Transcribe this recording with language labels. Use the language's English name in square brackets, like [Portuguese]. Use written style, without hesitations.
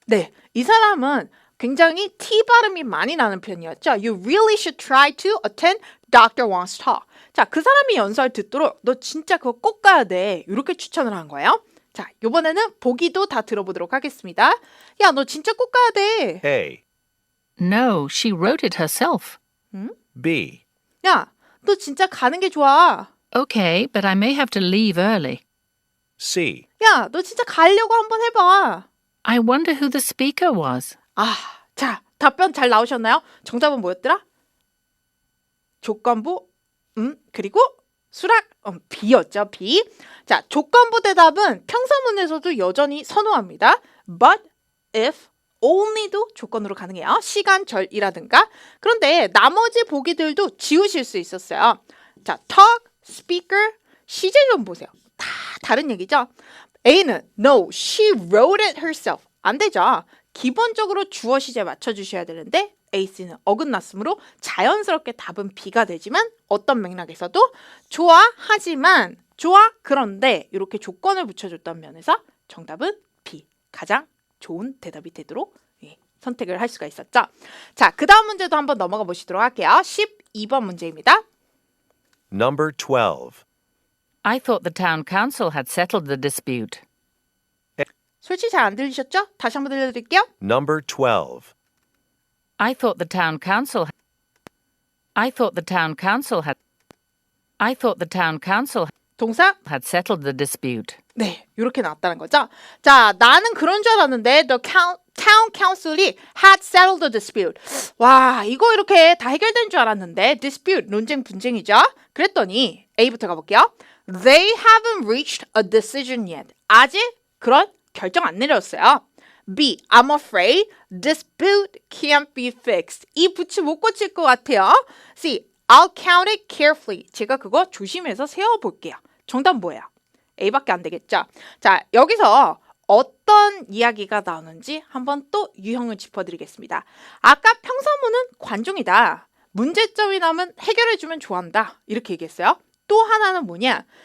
[Korean] 네, 이 사람은 굉장히 T 발음이 많이 나는 편이었죠. [English] You really should try to attend Dr. Wong's talk. [Korean] 자, 그 사람이 연설 듣도록 너 진짜 그거 꼭 가야 돼. 이렇게 추천을 한 거예요. 자, 이번에는 보기도 다 들어보도록 하겠습니다. 야, 너 진짜 꼭 가야 돼. [English] A. No, she wrote it herself. B. [Korean] 야, 너 진짜 가는 게 좋아. [English] Okay, but I may have to leave early. C. [Korean] 야, 너 진짜 가려고 한번 해봐. [English] I wonder who the speaker was. [Korean] 아, 자, 답변 잘 나오셨나요? 정답은 뭐였더라? 조건부, 그리고 수락, B였죠, B. 자, 조건부 대답은 평서문에서도 여전히 선호합니다. [English] But, if, only [Korean] 도 조건으로 가능해요. 시간, 절이라든가. 그런데 나머지 보기들도 지우실 수 있었어요. 자, talk, speaker, 시제 좀 보세요. 다 다른 얘기죠. [English] A는 no, she wrote it herself. [Korean] 안 되죠. 기본적으로 주어 시제 맞춰주셔야 되는데 A, C는 어긋났으므로 자연스럽게 답은 B가 되지만 어떤 맥락에서도 좋아, 하지만 좋아, 그런데 이렇게 조건을 붙여줬던 면에서 정답은 B. 가장 좋은 대답이 되도록 선택을 할 수가 있었죠. 자, 그 다음 문제도 한번 넘어가 보시도록 할게요. 12번 문제입니다. [English] Number 12. I thought the town council had settled the dispute. 솔직히 잘 안 들리셨죠? 다시 한번 들려드릴게요. Number 12. I thought the town council I thought the town council had I thought the town council [Korean] 동사 [English] had settled the dispute. [Korean] 네, 이렇게 나왔다는 거죠. 자, 나는 그런 줄 알았는데 [English] the town council이 had settled the dispute. [Korean] 와, 이거 이렇게 다 해결된 줄 알았는데 dispute, 논쟁, 분쟁이죠. 그랬더니 A부터 가볼게요. [English] They haven't reached a decision yet. [Korean] 아직 그런 결정 안 내렸어요. [English] B, I'm afraid dispute can't be fixed. [Korean] 이 부치 못 고칠 것 같아요. [English] C, I'll count it carefully. [Korean] 제가 그거 조심해서 세어볼게요. 정답 뭐예요? A밖에 안 되겠죠? 자, 여기서 어떤 이야기가 나오는지 한번 또 유형을 짚어드리겠습니다. 아까 평서문은 관중이다. 문제점이 나오면 해결해주면 좋아한다. 이렇게 얘기했어요. 또 하나는 뭐냐?